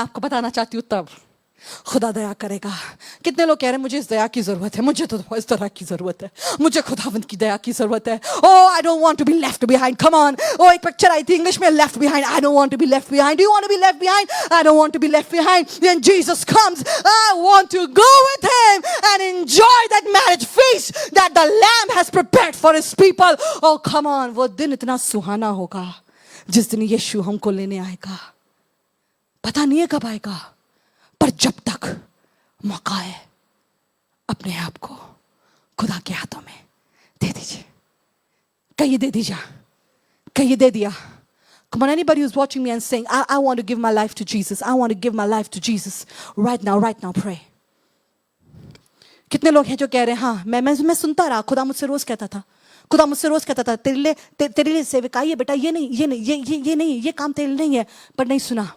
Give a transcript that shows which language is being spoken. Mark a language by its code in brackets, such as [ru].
[hi] मैं आपको बताना चाहती हूं तब खुदा दया करेगा। कितने लोग कह रहे हैं मुझे इस दया की जरूरत है, मुझे तो इस तरह की जरूरत है, मुझे खुदावंद की दया की जरूरत है। [en] Oh I don't want to be left behind, come on. [hi] ओ एक पिक्चर आई थी इंग्लिश में, [en] Left behind. I don't want to be left behind. Do you want to be left behind? I don't want to be left behind. When Jesus comes, I want to go with him and enjoy that marriage feast that the Lamb has prepared for his people. Oh come on, [hi] वो दिन इतना सुहाना होगा जिस दिन यीशु हमको लेने आएगा। पता नहीं है कब आएगा, पर जब तक मौका है अपने आप को खुदा के हाथों में दे दीजिए। कहिए दे दीजिए, कहिए दे दिया। [en] Come on, anybody who's watching me and saying, I want to give my life to Jesus. I want to give my life to Jesus. Right now, pray. [hi] कितने लोग हैं जो कह रहे हैं, हाँ मैं सुनता रहा, खुदा मुझसे रोज कहता था तेरे लिए सेवकाई है बेटा, ये नहीं, ये काम तेरे लिए नहीं है, पर नहीं सुना।